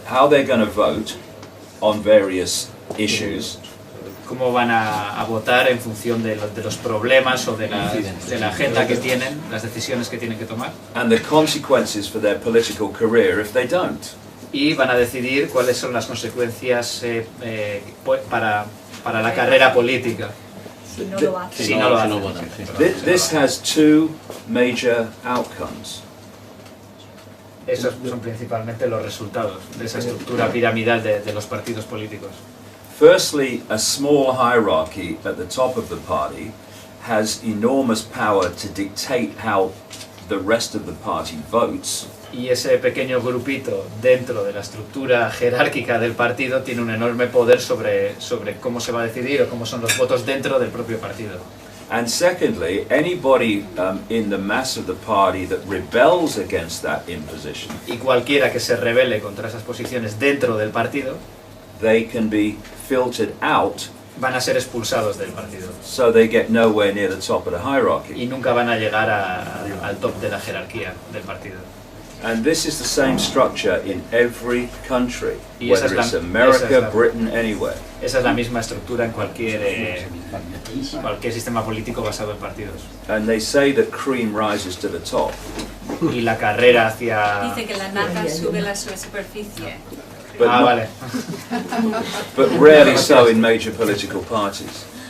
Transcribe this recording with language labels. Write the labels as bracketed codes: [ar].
[en] how they're going to vote on various issues, [es] Cómo van a votar en función de los problemas o de la agenda que tienen, las decisiones que tienen que tomar. [en] and the consequences for their political career if they don't. [es] Y van a decidir cuáles son las consecuencias para la carrera política. Si no lo hace. Si no lo hacen. [en] This has two major outcomes. [es] Esos son principalmente los resultados de esa estructura piramidal de los partidos políticos. [en] Firstly, a small hierarchy at the top of the party has enormous power to dictate how the rest of the party votes. [es] Y ese pequeño grupito dentro de la estructura jerárquica del partido tiene un enorme poder sobre cómo se va a decidir o cómo son los votos dentro del propio partido. [en] And secondly, anybody in the mass of the party that rebels against that imposition, [es] Y cualquiera que se rebele contra esas posiciones dentro del partido [en] they can be filtered out, [es] van a ser expulsados del partido [en] so they get nowhere near the top of the [es] y [en] hierarchy. [es] nunca van a llegar al top de la jerarquía del partido. [en] And this is the same structure in every country, [es] Y esa es [en] whether [es] la- [en] it's [es] esa es [en] America, [es] la- [en] Britain, anywhere. [es] Esa es la misma estructura en cualquier sistema político basado en partidos. [en] And they say that cream rises to the top. [es] Y la carrera hacia... Dice que la nata sube la superficie. [en] But, [es] Ah, vale. [en] but rarely so in major political parties.